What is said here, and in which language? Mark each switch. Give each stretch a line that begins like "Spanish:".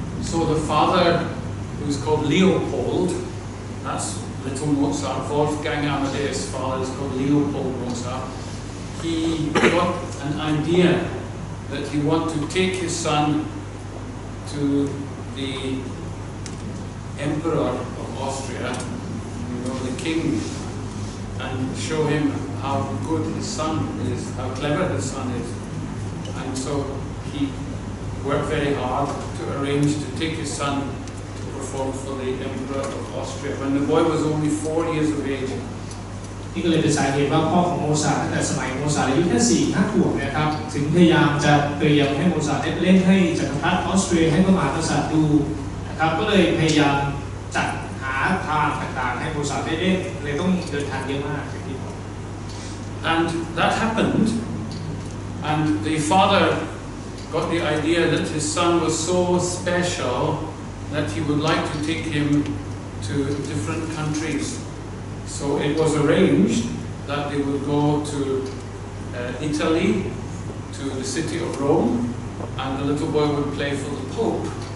English: So the father, who's called Leopold, that's little Mozart, Wolfgang Amadeus' father is called Leopold Mozart. He got an idea that he wanted to take his son to the Emperor of Austria, the king, and show him how good his son is, how clever his son is. And so he worked very hard to arrange to take his son to perform for the Emperor of Austria when the boy was only 4 years of age.
Thai: นี่ก็เลยเป็นสาเหตุว่าพ่อของโมซาร์ทตั้งแต่สมัยโมซาร์ทอายุแค่ 4-5 ขวบนะครับถึงพยายามจะเตรียมให้โมซาร์ทได้เล่นให้จักรพรรดิออสเตรียให้พระมหากษัตริย์ดูนะครับก็เลยพยายามจัดหาทางต่างๆให้โมซาร์ทได้เล่นเลยต้องเดินทางเยอะมากอย่างที่บอก
English: And that happened, and the father got the idea that his son was so special that he would like to take him to different countries. So it was arranged that they would go to Italy, to the city of Rome, and the little boy would play for the Pope.